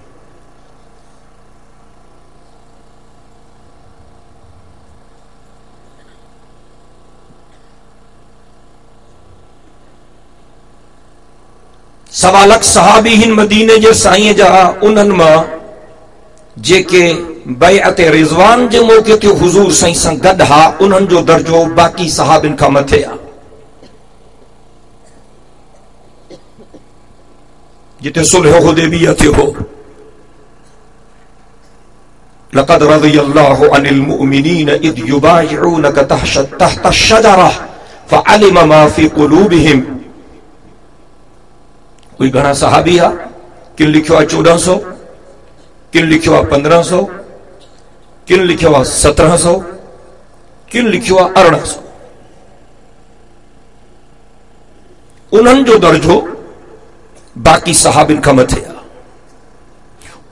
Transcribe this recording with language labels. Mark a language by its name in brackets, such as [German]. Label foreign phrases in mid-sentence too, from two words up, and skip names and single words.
[Sindhi] सवा लख सहाबी हिन मदीने जे साईं जा, उन्हनि मां जेके बैअत रिज़वान जे मौके ते हुजूर साईं सां गॾु हा, उन्हनि जो दर्जो बाक़ी सहाबिन खां मथे आहे। जिते सुलह हुदैबिया थियो हो, [Arabic] لقد رضي الله عن المؤمنين إذ يبايعونك تحت الشجرة فعلم ما في قلوبهم. [Sindhi] कोई घणा सहाबी आ, किन लिखियो आहे 1400, किन लिखियो आहे 1500, किन लिखियो आहे 1700, किन लिखियो आहे 1800। उन्हनि जो दर्जो बाक़ी सहाबिन खां मथे आहे।